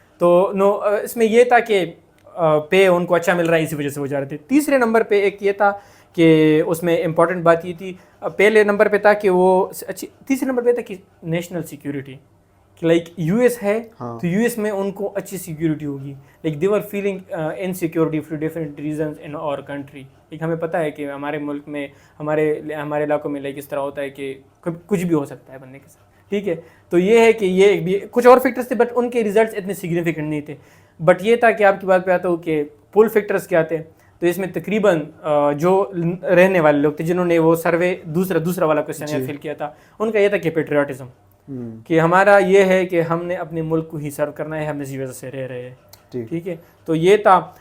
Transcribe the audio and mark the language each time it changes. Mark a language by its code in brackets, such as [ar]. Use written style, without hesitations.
[ur] تو نو اس میں یہ تھا کہ پے ان کو اچھا مل رہا ہے, اسی وجہ سے وہ جا رہے تھے. تیسرے نمبر پہ ایک یہ تھا کہ اس میں امپورٹنٹ بات یہ تھی, پہلے نمبر پہ تھا کہ وہ اچھی, تیسرے نمبر پہ تھا کہ national security. Like U S ہے تو یو ایس میں ان کو اچھی سیکیورٹی ہوگی. [en] Like they were feeling insecurity for different reasons in our country. [ur] Like ہمیں پتہ ہے کہ ہمارے ملک میں ہمارے علاقوں میں لائک اس طرح ہوتا ہے کہ کچھ بھی ہو سکتا ہے بندے کے ساتھ, ٹھیک ہے. تو یہ ہے کہ یہ بھی کچھ اور فیکٹرس تھے, بٹ ان کے ریزلٹس اتنے سگنیفیکنٹ نہیں تھے. بٹ یہ تھا کہ آپ کی بات پہ آتا ہوں کہ پول فیکٹرس کیا تھے. تو اس میں تقریباً جو رہنے والے لوگ تھے جنہوں نے وہ سروے دوسرا والا کویسچن فل کیا تھا, ان کا یہ تھا کہ پیٹریاٹزم, کہ ہمارا یہ ہے کہ ہم نے اپنے ملک کو ہی سرو کرنا ہے, ہم اسی وجہ سے رہ رہے ہیں, ٹھیک ہے. تو یہ تھا.